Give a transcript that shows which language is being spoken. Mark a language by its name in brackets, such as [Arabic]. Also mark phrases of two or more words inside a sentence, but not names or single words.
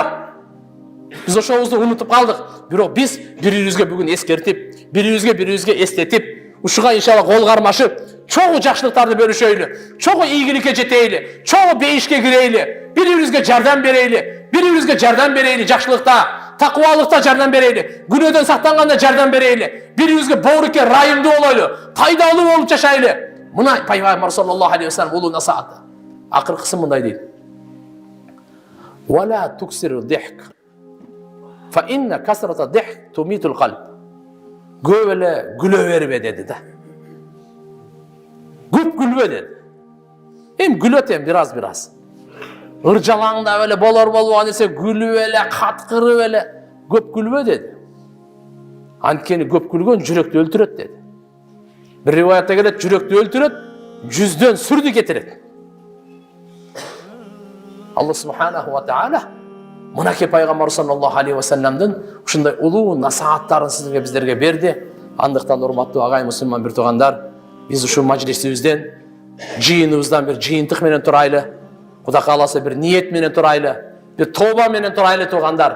[Kyrgyz] Биз ошобузду унутуп калдык. Бирок биз бири-бирибизге бүгүн эскертип, бири-бирибизге эстетип, ушуга иншалла кол кармашып, чогуу жакшылыктарды бөлүшөйлү, чогуу ийгиликке жетейли, чогуу бейишке кирейли, бири-бирибизге жардам берейли, жакшылыкта, такыбалыкта жардам берейли, күнөөдөн сактанганда жардам берейли, бири-бирибизге боорукке райымдуу болойлу, пайдалуу болуп жашайлы. Мына пайгамбар [Arabic] صلى الله عليه وسلم [Kyrgyz] улуу насааты. Акыркысы мындай дейт. [Arabic] ولا تكثر الضحك. فإن كثرة الضحك تميت القلب. [Kyrgyz] Көп эле күлө бербе деди да. Көп күлбө деди. Күлөт бираз. Ыржалаңдап эле болор болбогон нерсе күлүп эле, каткырып эле, көп күлбө деди. Анткени көп күлгөн жүрөктү өлтүрөт деди. Bir rivayette келет, жүрөктү өлтүрөт, жүздөн сүрдү кетирет. Аллах [Arabic] سبحانه وتعالى [Kyrgyz] мынакей пайгамбар [Arabic] صلى الله عليه [Kyrgyz] ва салламдын ушундай улуу насааттарын сиздерге биздерге берди. Андыктан урматтуу агай мусулман бир туугандар, биз ушул мажлисибизден, жыйыныбыздан бир жыйынтык менен турайлы. Кудай кааласа бир ниет менен турайлы, бир тооба менен турайлы туугандар.